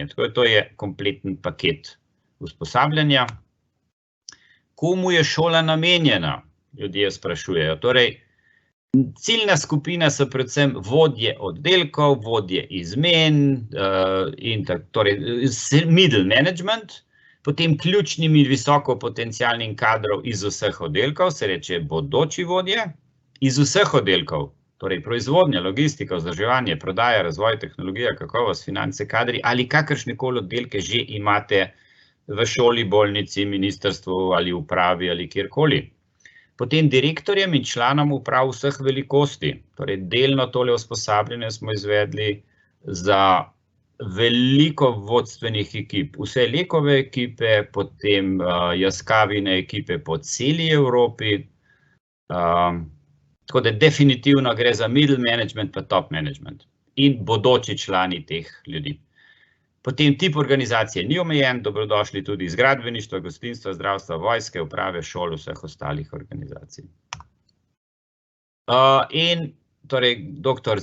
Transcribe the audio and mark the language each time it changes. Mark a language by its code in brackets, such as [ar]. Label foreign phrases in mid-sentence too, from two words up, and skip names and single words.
[sl] Tako to je kompleten paket usposabljanja. Komu je šola namenjena? Ljudje sprašujejo. Torej, ciljna skupina so predvsem vodje oddelkov, vodje izmen, torej [en] middle management, [sl] potem ključnim in visokopotencialnim kadrov iz vseh oddelkov, se reče bodoči vodje, iz vseh oddelkov. Torej, proizvodnja, logistika, vzdrževanje, prodaja, razvoj, tehnologija, kakovost, finance, kadri ali kakršnekoli oddelke že imate v šoli, bolnici, ministrstvu ali upravi ali kjerkoli. Potem direktorjem in članom uprav vseh velikosti. Torej, delno tole usposabljanje smo izvedli za veliko vodstvenih ekip. Vse Lekove ekipe, potem Jaskavine ekipe po celi Evropi. Tako da definitivno gre za [en] middle management [sl] pa [en] top management [sl] in bodoči člani teh ljudi. Potem tip organizacije ni omejen, dobrodošli tudi iz gradbeništva, gostinstva, zdravstva, vojske, uprave, šol, vseh ostalih organizacij. In torej dr.